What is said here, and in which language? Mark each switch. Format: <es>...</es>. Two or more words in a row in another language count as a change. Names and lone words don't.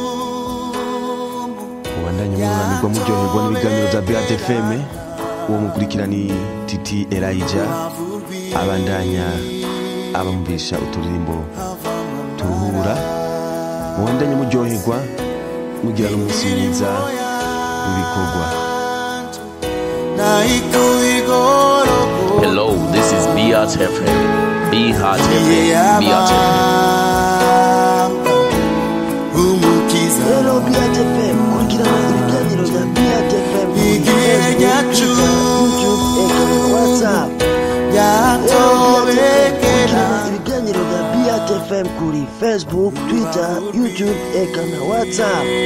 <rn>Wandanye muranirwa muryoherwa n'ibiganiro bya Beat FM. Uwo mukurikira ni Titi Elijah, abandanya abamvisha uturirimbo turuhura. Muwandanye muryoherwa, mugira n'umunsi mwiza w'ibikorwa.</rn> <en>Hello, this is Beat FM. Beat FM. Beat FM. Hello Beat FM,</en> <rn>kurikirana ibiganiro bya Beat FM kuri Facebook, YouTube, WhatsApp. Ibiganiro bya Beat FM kuri Facebook, Twitter, YouTube, eka na WhatsApp.</rn>